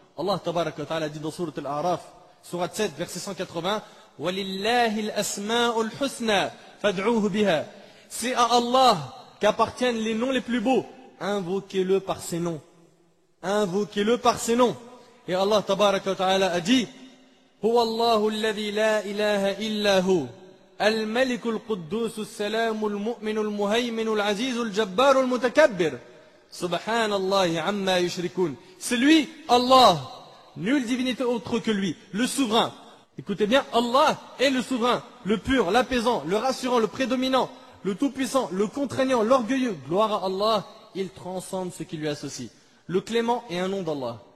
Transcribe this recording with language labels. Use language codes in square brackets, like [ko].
[ar] Allah tabaraka wa ta'ala [fr] dit dans Surat Al-A'raf, Surat 7, verset 180, [ar] وَلِلَّهِ الْأَسْمَاءُ الْحُسْنَى فَادْعُوهُ بِهَا. [fr] C'est à Allah qu'appartiennent les noms les plus beaux. Invoquez-le par ses noms. Invoquez-le par ses noms. [ar] Et Allah tabaraka wa ta'ala [fr] a dit, [ar] هو الله الذي لا إله إلا هو الملك القدوس السلام المؤمن المهيمن العزيز الجبار المتكبر سبحان الله عما يشركون. [fr] C'est lui, Allah, nulle divinité autre que lui, le souverain. Écoutez bien, Allah est le souverain, le pur, l'apaisant, le rassurant, le prédominant, le tout-puissant, le contraignant, l'orgueilleux. Gloire à Allah, il transcende ce qui lui associe. Le clément est un nom d'Allah.